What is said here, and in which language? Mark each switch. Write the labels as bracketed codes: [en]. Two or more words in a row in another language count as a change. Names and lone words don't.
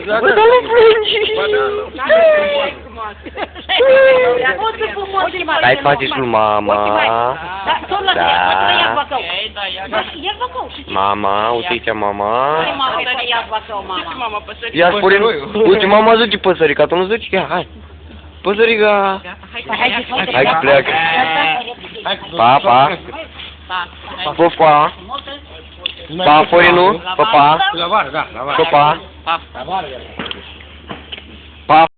[ro] Bă, dar nu plângi! Hai, face și lui mama. Mama, uite aici mama. Ia spune, uite mama zice păsărica, tu nu zici? Ia, hai. Păsărica. Hai că pleacă. Pa, pa. Pupa. Pa, Florinu. Pa, pa. La vară, da, la vară. Pa, pa. La vară. Pa.